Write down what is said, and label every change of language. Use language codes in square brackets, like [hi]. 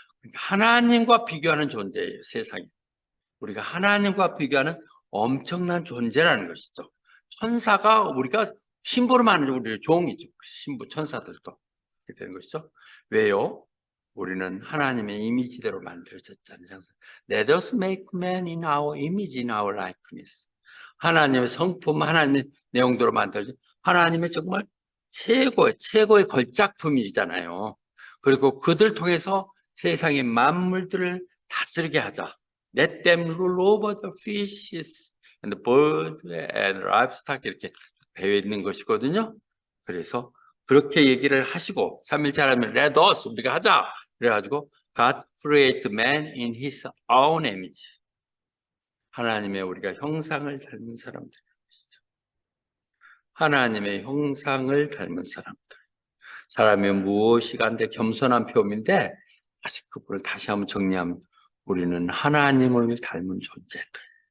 [ko] 그러니까 하나님과 비교하는 존재예요, 세상에. 우리가 하나님과 비교하는 엄청난 존재라는 것이죠. 천사가 우리가 심부름 하는 우리의 종이죠. 신부 천사들도 이렇게 되는 것이죠. 왜요? 우리는 하나님의 이미지대로 만들어졌잖아요. [en] Let us make man in our image, in our likeness. [ko] 하나님의 성품, 하나님의 내용대로 만들어진 하나님의 정말 최고의 걸작품이잖아요. 그리고 그들 통해서 세상의 만물들을 다스리게 하자. [en] Let them rule over the fishes and the birds and livestock [ko] 이렇게 되어 있는 것이거든요. 그래서 그렇게 얘기를 하시고 3일째 하나님을 Let us 우리가 하자. 그래가지고 [en] God created man in His own image. [ko] 하나님의 우리가 형상을 닮은 사람들. 하나님의 형상을 닮은 사람들. 사람이 무엇이 간데 겸손한 표현인데 아직 그분을 다시 한번 정리하면 우리는 하나님을 닮은 존재들.